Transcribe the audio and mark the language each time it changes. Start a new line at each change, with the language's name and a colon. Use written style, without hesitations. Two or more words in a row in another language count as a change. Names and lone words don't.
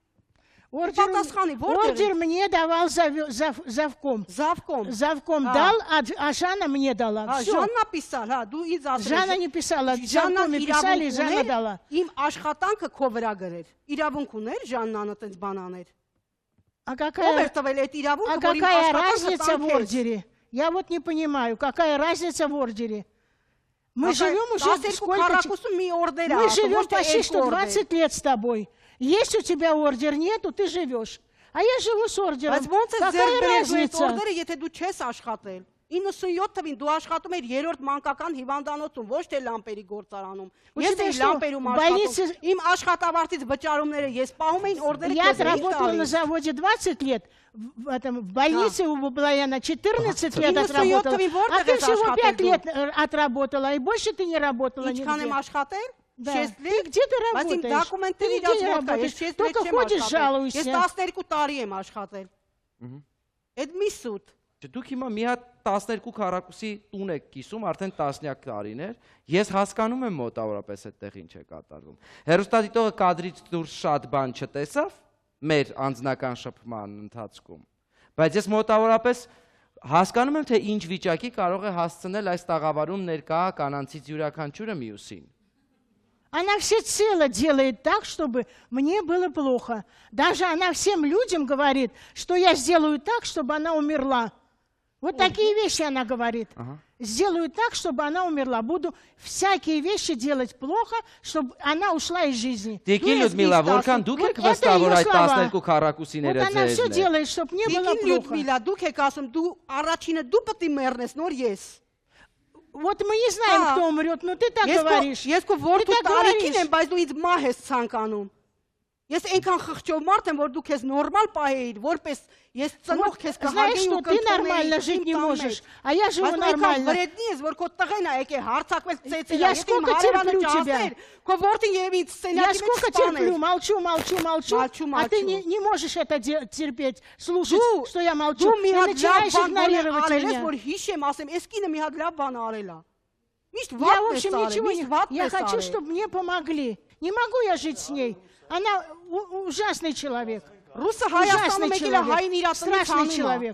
Russian: Ордер мне давал завком. Завком дал, а Жанна мне дала. Жанна писал,
Armenian: հա, դու ինձ ասել ես։
Russian: Жанна не писала, завком писали, Жанна дала.
Armenian: Իմ աշխատանքը քո վրա գրել։ Իրավունք ուներ Жанնանը տենց բան աներ։
Russian: А какая разница в ордере? Я вот не понимаю, какая разница в ордере? Мы живем уже сколько... Мы живем почти что 20 лет с тобой. Если у тебя ордер нету, ты живешь. А я живу с ордером. Какая разница?
Armenian: 97 թվին դու աշխատում ես երրորդ մանկական հիվանդանոցում, ոչ թե լամպերի գործարանում։ Ես էի
Russian: что,
Armenian: լամպերում աշխատում։ Իմ աշխատավարձից վճարումները ես пահում էին օրդերը։
Russian: Я отработала на заводе 20 лет, в больнице у Баблояна 14 лет отработала, а ты всего 5 лет отработала, и больше ты не работала нигде. Да. Ты где ты работаешь? Ты нигде не работаешь, только ходишь, жалуешься.
Armenian: Ես 12 տարի եմ աշխատել։ Այդ մի սուտ։ Դուք հիմա մի հատ 12 քառակուսի տուն եք կիսում, արդեն տասնյակ տարիներ։ Ես հասկանում եմ մոտավորապես այդտեղ ինչ է կատարվում։ Հերոստատիտողը կադրից դուրս շատ բան չտեսավ մեր անձնական շփման ընթացքում, բայց ես մոտավորապես հասկանում եմ, թե ինչ վիճակի կարող է հասցնել այս տաղավարում ներկա կանանցից յուրաքանչյուրը մյուսին։
Russian: Она всецело делает так, чтобы мне было плохо. Даже она всем людям говорит, что я сделаю так, чтобы она умерла. Вот такие вещи она говорит. Сделаю так, чтобы она умерла. Буду всякие вещи делать плохо, чтобы она ушла из жизни.
Armenian: Տիկին Լյուդմիլա, որքան դուք եք վստահ, որ այդ 12 քառակուսիները
Russian: Вот она все делает, чтобы мне было плохо.
Armenian: Լյուդմիլա, դուք եք ասում, դու առաջինը դու պետք է մեռնես, նոր ես։
Russian: Вот мы не знаем, кто умрет, но ты так говоришь.
Armenian: Ես քո որդու տարիքին եմ, բայց դու ինձ մահ ես ցանկանում։ Ես այնքան խղճով մարդ եմ, որ դու քեզ նորմալ պահեիր, որպես ես ծնող քեզ
Russian: Знаешь,
Armenian: կհարգեի
Russian: что
Armenian: ու
Russian: ты нормально жить не можешь, а я живу нормально.
Armenian: Վրեդնի ես, որ քո տղեն է եկել հարցակվել ծեծել,
Russian: Я сколько терплю тебя.
Armenian: Քո որդին եւ ինձ
Russian: Я
Armenian: սենյակի
Russian: сколько
Armenian: մեջ սպաներ։
Russian: терплю, молчу, а ты не можешь это терпеть, слушать, что я молчу,
Armenian: Դու մի
Russian: и
Armenian: հատ լավ
Russian: начинаешь
Armenian: բան
Russian: игнорировать
Armenian: արել ես,
Russian: меня.
Armenian: որ հիշեմ, ասեմ, այս կինը մի հատ լավ բան արել է։ Միշտ
Russian: Я, в
Armenian: վատ
Russian: общем,
Armenian: ես
Russian: ничего
Armenian: արել,
Russian: не...
Armenian: միշտ վատ
Russian: Я
Armenian: ես
Russian: хочу,
Armenian: արել։
Russian: чтобы мне помогли. Не могу я жить с ней. Она ужасный человек.
Armenian: Ռուսը Հայաստանում եկել է հային իր տնից
Russian: Страшный
Armenian: անում է։
Russian: человек.